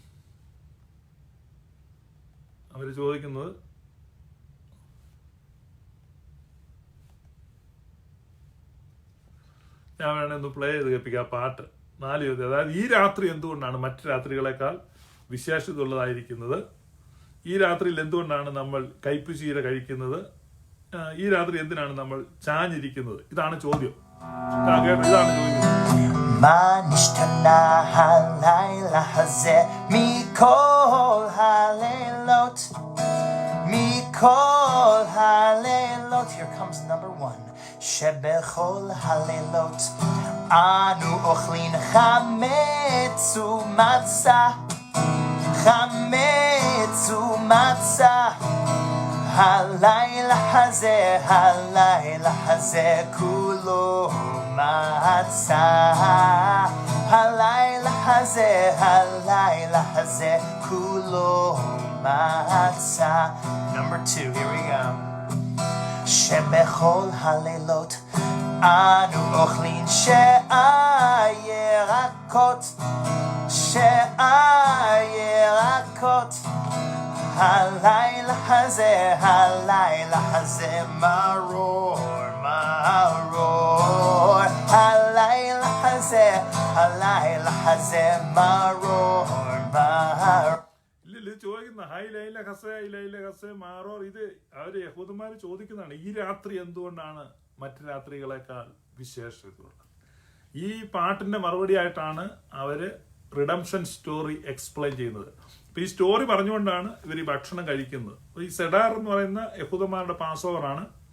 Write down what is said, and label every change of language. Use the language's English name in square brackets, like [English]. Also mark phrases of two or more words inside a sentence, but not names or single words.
[Malayalam] അവർ ചോദിക്കുന്നത് ഞാൻ വേണമെങ്കിൽ ഒന്ന് പ്ലേ ചെയ്ത് കേൾപ്പിക്കാം. പാട്ട് 4 ചോദ്യം. അതായത് ഈ രാത്രി എന്തുകൊണ്ടാണ് മറ്റു രാത്രികളെക്കാൾ വിശേഷത ഉള്ളതായിരിക്കുന്നത്? ഈ രാത്രിയിൽ എന്തുകൊണ്ടാണ് നമ്മൾ കയ്പുചീര കഴിക്കുന്നത്? ഈ രാത്രി എന്തിനാണ് നമ്മൾ ചാഞ്ഞിരിക്കുന്നത്? ഇതാണ് ചോദ്യം. ഇതാണ് ചോദിക്കുന്നത്. [Hebrew] מה נשתנה הלילה הזה מכל הלילות, מכל הלילות? [English] Here comes number 1. [Hebrew] שבכל הלילות אנו אוכלים חמץ ומצה, חמץ ומצה. הלילה הזה כולו מצה. הלילה הזה כולו מצה. [English] Number 2, here we go. [Hebrew] שבכל הלילות אנו אוכלים ירקות, ירקות. הלילה הזה מרור, מרור. הלילה הזה מרור, מרור. [Malayalam] ഇല്ല ചോദിക്കുന്ന [Hebrew] הלילה הזה מרור, [Malayalam] ഇത് അവര് യഹൂദന്മാര് ചോദിക്കുന്നതാണ്. ഈ രാത്രി എന്തുകൊണ്ടാണ് മറ്റു രാത്രികളെക്കാൾ വിശേഷതയുള്ളത്? ഈ പാട്ടിന്റെ മറുപടി ആയിട്ടാണ് അവര് [English] redemption story explain [Malayalam] ചെയ്യുന്നത്. അപ്പൊ ഈ സ്റ്റോറി പറഞ്ഞുകൊണ്ടാണ് ഇവർ ഈ ഭക്ഷണം കഴിക്കുന്നത്. ഈ സെഡാർ എന്ന് പറയുന്ന യഹൂദന്മാരുടെ പാസ് ഓവറാണ്.